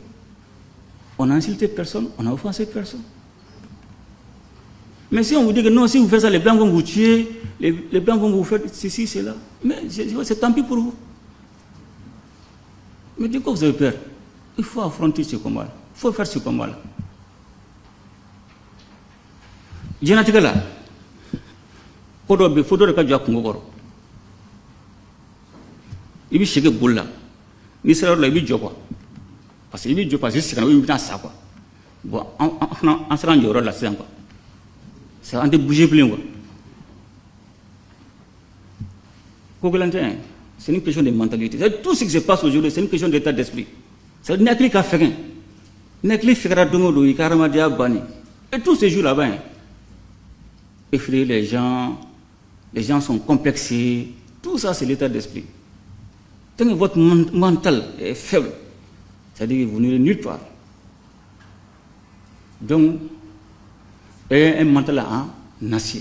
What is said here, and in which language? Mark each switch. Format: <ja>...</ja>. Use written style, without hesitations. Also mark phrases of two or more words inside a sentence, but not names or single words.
<fr>On n'a insulté personne, on n'a offensé personne. Mais si on vous dit que non, si vous faites ça, les Blancs vont vous tuer, les Blancs vont vous faire ceci, cela. Mais c'est tant pis pour vous. Mais du coup, vous avez peur. Il faut affronter ce combat-là. Il faut faire ce combat-là.</fr> <bm>Diɲɛnatigɛ la ko dɔ bɛ fo dɔ de ka jɔ a kungo kɔrɔ i bɛ segi boli la n'i sera yɔrɔ la i bɛ jɔ</bm> <fr>quoi parce que</fr> <bm>i bɛ jɔ</bm> <fr>parce que</fr> <bm>i sɛgɛnna ou i bɛna sa</bm> <fr>quoi bon</fr> <bm>an sera an jɔyɔrɔ la sisan</bm> <fr>quoi c'est</fr> <bm>an tɛ bouger bilen quoi ko gɛlɛn tɛ</bm> <fr>c'est une question de mentalité tout ce qui se passe aujourd'hui c'est une question d'état d'esprit c'est</fr> <bm>ni hakili ka fɛgɛn ni hakili fɛgɛra don o don i ka hadamadenya bannen</bm> <fr>et tous ces jours là-bas effrayer les gens sont complexés, tout ça c'est l'état d'esprit. Tant que votre mental est faible, c'est-à-dire que vous n'irez nulle part. Donc, et un mental en acier.</fr>